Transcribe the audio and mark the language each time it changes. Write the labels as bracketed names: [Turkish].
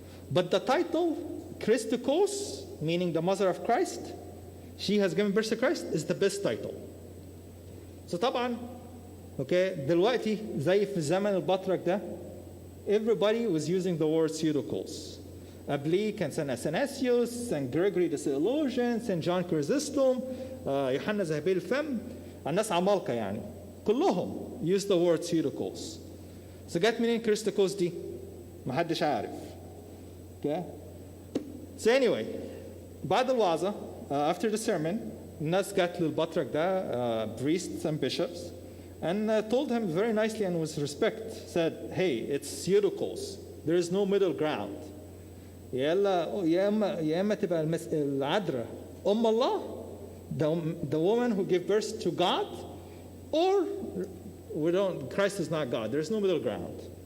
[English] But the title, Christokos, meaning the Mother of Christ, she has given birth to Christ, is the best title. [Arabic] So طبعا, okay, دلوقتي زي في الزمن البطرك ده, [English] everybody was using the word Theotokos. Ablique and St. Athanasius, St. Gregory the Theologian, St. [Arabic] John Chrysostom, يوحنا ذهبي الفم, الناس عمالقة يعني. كلهم [English] use the word Theotokos. [Arabic] So جت منين كريستوكوس دي؟ محدش عارف. [English] Okay? So anyway, [Arabic] بعد الوعظة, [English] after the sermon, [Arabic] الناس جت للبطرك ده, [English] priests and bishops, and told him very nicely and with respect, said, hey, it's Theotokos. There is no middle ground. [Arabic] يا إما تبقى العذراء أم الله, [English] the woman who gave birth to God, or Christ is not God. There's no middle ground.